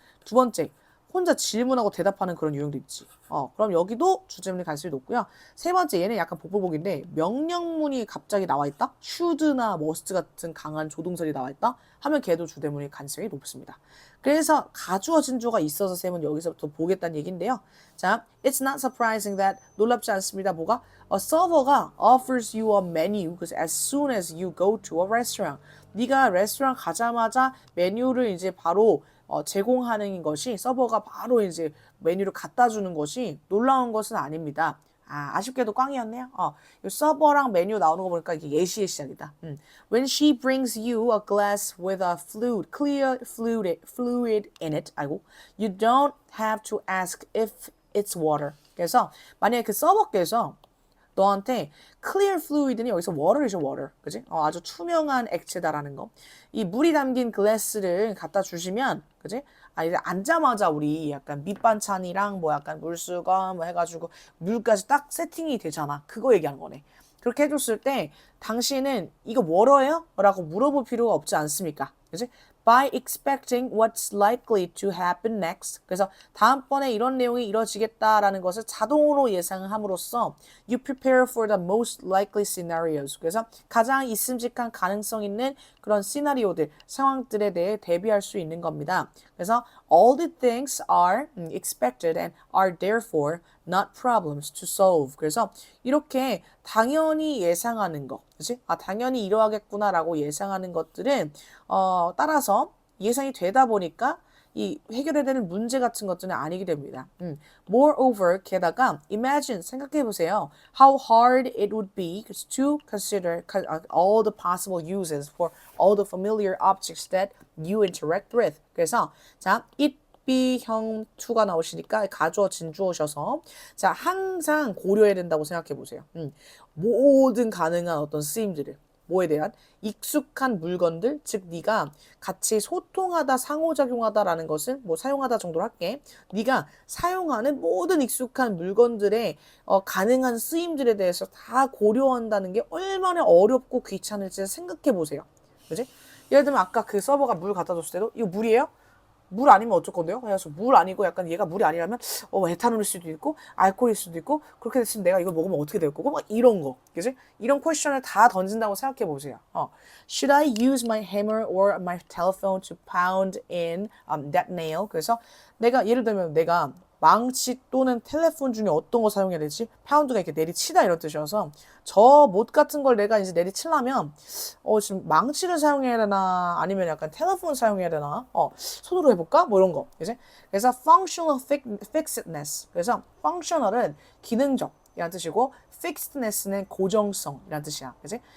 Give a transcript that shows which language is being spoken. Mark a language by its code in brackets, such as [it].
[ko] 두 번째 혼자 질문하고 대답하는 그런 유형도 있지. 그럼 여기도 주제문일 가능성이 높고요. 세 번째 얘는 약간 복불복인데 명령문이 갑자기 나와 있다. should나 must 같은 강한 조동설이 나와 있다. 하면 걔도 주제문일 가능성이 높습니다. 그래서 가주어 진주어가 있어서 쌤은 여기서부터 보겠다는 얘기인데요. 자, [en] it's not surprising that [ko] 놀랍지 않습니다. 뭐가? 서버가 [en] offers you a menu because as soon as you go to a restaurant [ko] 네가 레스토랑 가자마자 메뉴를 이제 바로 제공하는 것이 서버가 바로 이제 메뉴를 갖다 주는 것이 놀라운 것은 아닙니다. 아쉽게도 꽝이었네요. 이 서버랑 메뉴 나오는 거 보니까 이게 예시의 시작이다. [en] When she brings you a glass with a clear fluid in it, you don't have to ask if it's water. [ko] 그래서 만약에 그 서버께서 너한테 clear fluid는 여기서 water이죠, water. 그지? 아주 투명한 액체다라는 거. 이 물이 담긴 글래스를 갖다 주시면, 그지? 이제 앉자마자 우리 약간 밑반찬이랑 뭐 약간 물수건 뭐 해가지고 물까지 딱 세팅이 되잖아. 그거 얘기하는 거네. 그렇게 해줬을 때 당신은 이거 뭐래요? 라고 물어볼 필요가 없지 않습니까? 그지? [en] By expecting what's likely to happen next. [ko] 그래서 다음번에 이런 내용이 이루어지겠다라는 것을 자동으로 예상함으로써 [en] you prepare for the most likely scenarios. [ko] 그래서 가장 있음직한 가능성 있는 그런 시나리오들, 상황들에 대해 대비할 수 있는 겁니다. 그래서 [en] all the things are expected and are therefore not problems to solve. [ko] 그래서 이렇게 당연히 예상하는 거, 그치? 당연히 이러하겠구나라고 예상하는 것들은 따라서 예상이 되다 보니까 이 해결해야 되는 문제 같은 것들은 아니게 됩니다. Moreover, 게다가 imagine, 생각해보세요. [en] How hard it would be to consider all the possible uses for all the familiar objects that you interact with. [ko] 그래서 자, it 비형 2가 나오시니까 가주어 진주어셔서 자 항상 고려해야 된다고 생각해 보세요. 모든 가능한 어떤 쓰임들을 뭐에 대한 익숙한 물건들 즉 네가 같이 소통하다 상호작용하다라는 것은 뭐 사용하다 정도로 할게. 네가 사용하는 모든 익숙한 물건들의 가능한 쓰임들에 대해서 다 고려한다는 게 얼마나 어렵고 귀찮을지 생각해 보세요. 그지? 예를 들면 아까 그 서버가 물 갖다 줬을 때도 이거 물이에요? 물 아니면 어쩔 건데요? 그래서 물 아니고 약간 얘가 물이 아니라면 에탄올일 수도 있고 알코올일 수도 있고 그렇게 됐으면 내가 이거 먹으면 어떻게 될 거고 막 이런 거 그지? 이런 퀘스천을 다 던진다고 생각해 보세요. [en] Should I use my hammer or my telephone to pound in that nail? [ko] 그래서 내가 예를 들면 내가 망치 또는 텔레폰 중에 어떤 거 사용해야 되지? 파운드가 이렇게 내리치다 이런 뜻이어서 저 못 같은 걸 내가 이제 내리치려면 지금 망치를 사용해야 되나 아니면 약간 텔레폰 사용해야 되나 손으로 해볼까? 뭐 이런 거 이제 그래서 functional fixedness 그래서 functional은 기능적 이란 뜻이고 fixedness는 고정성이란 뜻이야 그치?